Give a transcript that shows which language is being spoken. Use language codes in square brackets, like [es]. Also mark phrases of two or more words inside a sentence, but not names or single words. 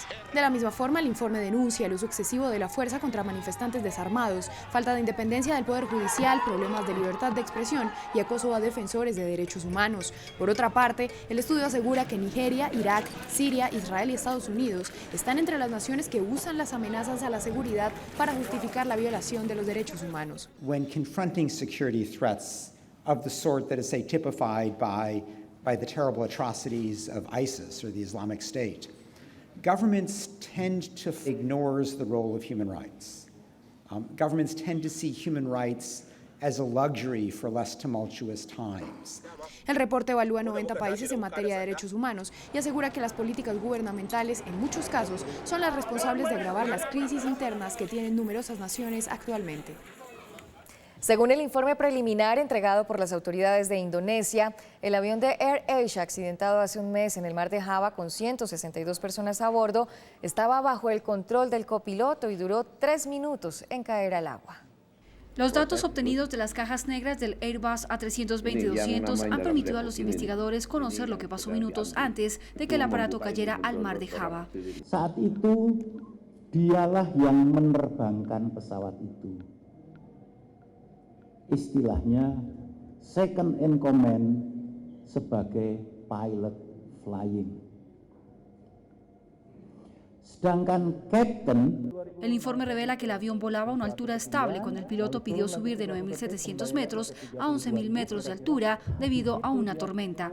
[es] De la misma forma, el informe denuncia el uso excesivo de la fuerza contra manifestantes desarmados, falta de independencia del Poder Judicial, problemas de libertad de expresión y acoso a defensores de derechos humanos. Por otra parte, el estudio asegura que Nigeria, Irak, Siria, Israel y Estados Unidos están entre las naciones que usan las amenazas a la seguridad para justificar la violación de los derechos humanos. [en] When confronting security threats of the sort that is, say, typified by the terrible atrocities of ISIS or the Islamic State, governments tend to ignore the role of human rights. Governments tend to see human rights as a luxury for less tumultuous times. [es] El reporte evalúa 90 países en materia de derechos humanos y asegura que las políticas gubernamentales, en muchos casos, son las responsables de agravar las crisis internas que tienen numerosas naciones actualmente. Según el informe preliminar entregado por las autoridades de Indonesia, el avión de AirAsia, accidentado hace un mes en el mar de Java con 162 personas a bordo, estaba bajo el control del copiloto y duró 3 minutos en caer al agua. Los datos obtenidos de las cajas negras del Airbus A320-200 han permitido a los investigadores conocer lo que pasó minutos antes de que el aparato cayera al mar de Java. [id] Saat itu, dialah yang menerbangkan pesawat itu. Istilahnya [en] second in command [id] sebagai [en] pilot flying. [es] El informe revela que el avión volaba a una altura estable cuando el piloto pidió subir de 9.700 metros a 11.000 metros de altura debido a una tormenta.